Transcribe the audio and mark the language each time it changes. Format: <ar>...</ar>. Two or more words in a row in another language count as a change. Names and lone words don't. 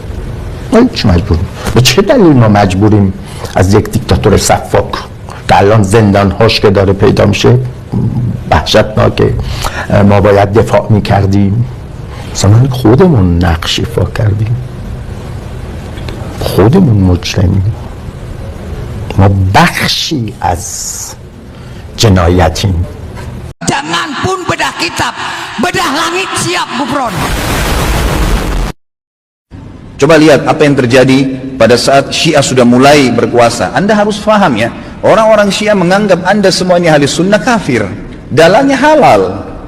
<fa>به چه دلیل ما مجبوریم از یک دیکتاتور صفاک که الان زندانهاش که داره پیدا میشه وحشتناکه ما باید دفاع میکردیم؟ مثلا خودمون نقش ایفا کردیم، خودمون مجرمیم، ما بخشی از جنایتیم.</fa> <id>Jangan pun bedah kitab, bedah langit siap Gufron. Coba lihat apa yang terjadi pada saat Syiah sudah mulai berkuasa. Anda harus paham ya, orang-orang Syiah menganggap Anda semua ini ahli sunnah kafir, dalahnya halal.</id>